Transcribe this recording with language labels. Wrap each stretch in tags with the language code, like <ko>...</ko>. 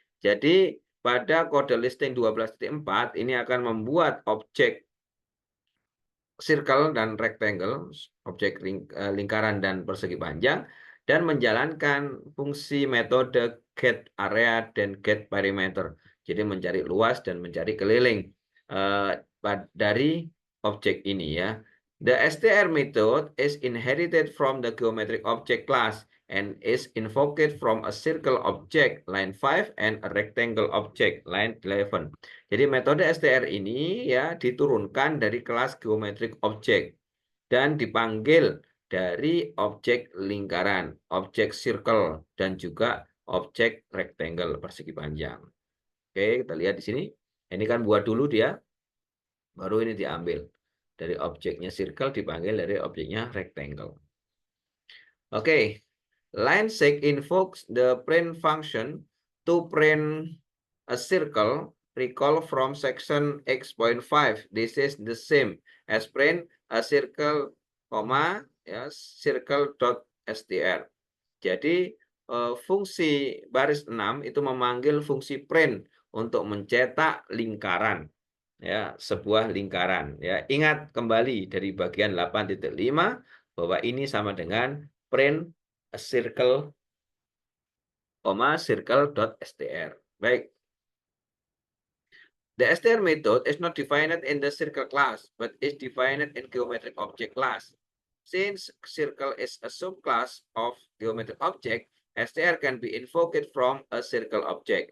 <id>Jadi pada kode listing 12.4 ini akan membuat objek circle dan rectangle, objek lingkaran dan persegi panjang, dan menjalankan fungsi metode get area dan get perimeter. Jadi mencari luas dan mencari keliling dari objek ini ya.</id> <en>The str method is inherited from the geometric object class and is invoked from a circle object line 5 and a rectangle object line 11.</en> <id>Jadi metode str ini ya diturunkan dari kelas geometric object dan dipanggil dari objek lingkaran, objek circle dan juga objek rectangle persegi panjang. Oke, kita lihat di sini. Ini kan buat dulu dia, baru ini diambil dari objeknya circle dipanggil dari objeknya rectangle.</id> <en>Oke, line 6 invokes the print function to print a circle. Recall from section X.5. This is the same as print a circle, ya, circle.str.</en> <id>Jadi fungsi baris 6 itu memanggil fungsi print untuk mencetak lingkaran ya, sebuah lingkaran ya. Ingat kembali dari bagian 8.5 bahwa ini sama dengan print a circle, circle.str. Baik.</id> <en>The str method is not defined in the circle class, but is defined in geometric object class. Since circle is a subclass of geometric object, str can be invoked from a circle object.</en>